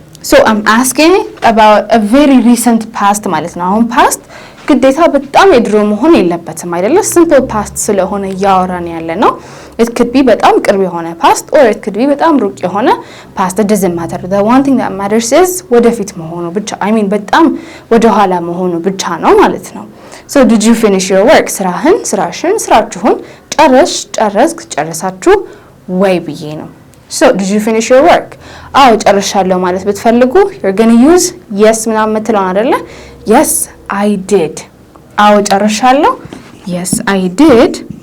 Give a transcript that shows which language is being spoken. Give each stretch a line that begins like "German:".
English: so I'm asking about a very recent past
Amharic: ማለት ነው አሁን past ግዴታ በጣም የድሮ መሆን የለበትም አይደለ simple past ስለሆነ ያወራን ያለ ነው
English: it could be
Amharic: በጣም ቅርብ የሆነ past
English: or it could be
Amharic: በጣም ሩቅ የሆነ past
English: it doesn't matter the one thing that matters is
Amharic: ወደፊት መሆኑ ብቻ
English: I mean
Amharic: በጣም ወደ ኋላ መሆኑ ብቻ ነው ማለት ነው
English: So did you finish your work?
Amharic: ስራችሁን ጨረሳችሁ ወይ ብዬ ነው።
English: So did you finish your work?
Amharic: አዎ ጨርሻለሁ ማለት ብትፈልጉ
English: you're going to use yes
Amharic: ምናምን የምትለውን አይደለ?
English: Yes I did.
Amharic: አዎ ጨርሻለሁ።
English: Yes I did.